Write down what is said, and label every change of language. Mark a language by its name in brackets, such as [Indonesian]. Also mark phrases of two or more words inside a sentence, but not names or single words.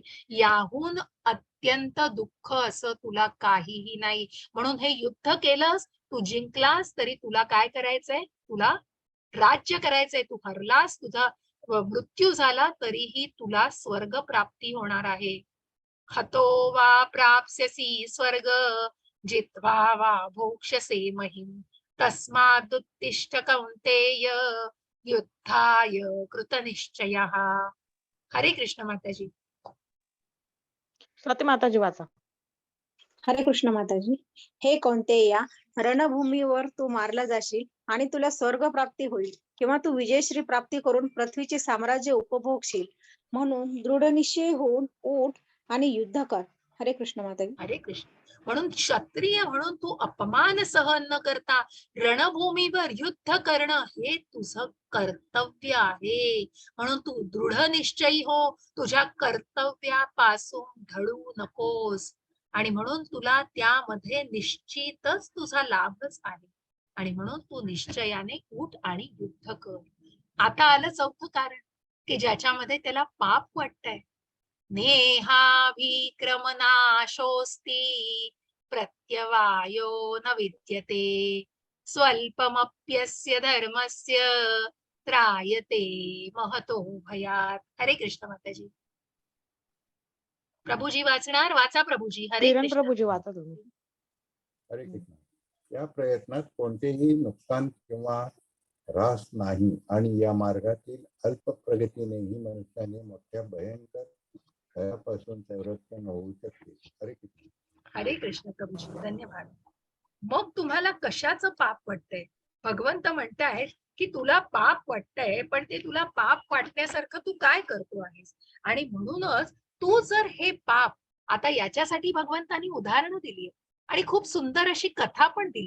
[Marathi] याहून अत्यंत दुःख असं तुला काहीही नाही. म्हणून हे युद्ध केलंस, तू जिंकलास तरी तुला काय करायचंय? तुला राज्य करायचंय. तू हरलास, तुझा मृत्यू झाला तरीही तुला स्वर्ग प्राप्ती होणार आहे. [Sanskrit] हतो वा प्राप्स्यसि स्वर्ग जित्वा वा भोक्ष्यसे महिम तस्मादुत्तिष्ठ कौन्तेय युद्धाय कृतनिश्चयः. [Marathi] हरे कृष्ण माताजी. स्वाती माताजी वाचा. हरे कृष्ण माताजी. हे कोणतेया, रणभूमीवर तू मारला जाशील आणि तुला स्वर्ग प्राप्ती होईल किंवा तू विजयश्री प्राप्ती करून पृथ्वीचे साम्राज्य उपभोगशील. म्हणून दृढ निश्चय होऊन उठ आणि युद्ध कर. हरे कृष्ण माताजी. हरे कृष्ण. म्हणून क्षत्रिय म्हणून तू अपमान सहन न करता रणभूमीवर युद्ध करणं हे तुझं कर्तव्य आहे. म्हणून तू दृढ निश्चयी हो. तुझ्या कर्तव्यापासून ढळू नकोस. आणि म्हणून तुला त्यामध्ये निश्चितच तुझा लाभच आहे. आणि म्हणून तू निश्चयाने उठ आणि युद्ध कर. आता आलं चौथं कारण की ज्याच्यामध्ये त्याला पाप वाटतंय. [Sanskrit] नेहाभिक्रमनाशोऽस्ति प्रत्यवायो न विद्यते स्वल्पमप्यस्य धर्मस्य त्रायते महतो भयात. [Marathi] हरे कृष्ण माताजी. प्रभूजी वाचणार, वाचा प्रभूजी. हरे किरण कृष्ण. प्रभूजी वाचा तुम्ही. हरे कृष्ण. या प्रयत्नात कोणतेही नुकसान किंवा ऱ्हास नाही आणि या मार्गातील अल्प प्रगतीनेही मनुष्याने मोठ्या भयंकर भयापासून संरक्षण होऊ शकते. हरे कृष्ण. हरे कृष्ण प्रभूजी, धन्यवाद. मग तुम्हाला कशाचं पाप वाटतंय? भगवंत म्हणतायत की तुला पाप वाटतंय, पण ते तुला पाप वाटण्यासारखं तू काय करतो आहेस? आणि म्हणूनच तू जर हे पाप, आता याच्यासाठी भगवंतांनी उदाहरणं दिली आणि खूप सुंदर अशी कथा पण दिली.